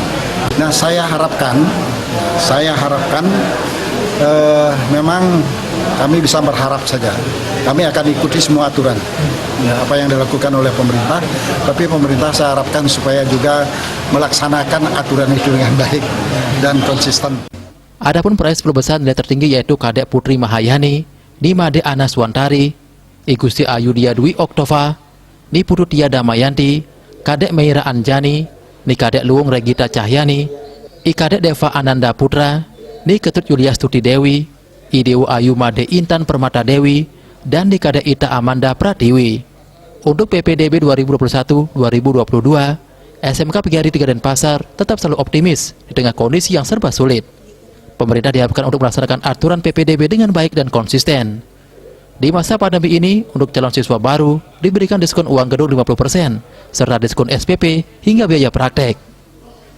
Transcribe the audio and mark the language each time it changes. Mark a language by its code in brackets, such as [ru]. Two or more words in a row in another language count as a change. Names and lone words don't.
[id] Nah, saya harapkan memang kami bisa berharap saja. Kami akan ikuti semua aturan apa yang dilakukan oleh pemerintah, tapi pemerintah saya harapkan supaya juga melaksanakan aturan itu dengan baik dan konsisten. Adapun peraih 10 besar nilai tertinggi yaitu Kadek Putri Mahayani, Nimade Anas Wantari, Igusti Ayudia Dwi Oktova, Ni Putu Tiada Mayanti, Kadek Meira Anjani, Ni Kadek Luung Regita Cahyani, I Kadek Deva Ananda Putra, Ni Ketut Yuliastuti Dewi, I Dewa Ayu Made Intan Permata Dewi, dan Ni Kadek Ita Amanda Pratiwi. Untuk PPDB 2021-2022, SMK PGRI 3 Denpasar tetap selalu optimis di tengah kondisi yang serba sulit. Pemerintah diharapkan untuk melaksanakan aturan PPDB dengan baik dan konsisten. Di masa pandemi ini, untuk calon siswa baru diberikan diskon uang gedung 50%, serta diskon SPP hingga biaya praktek.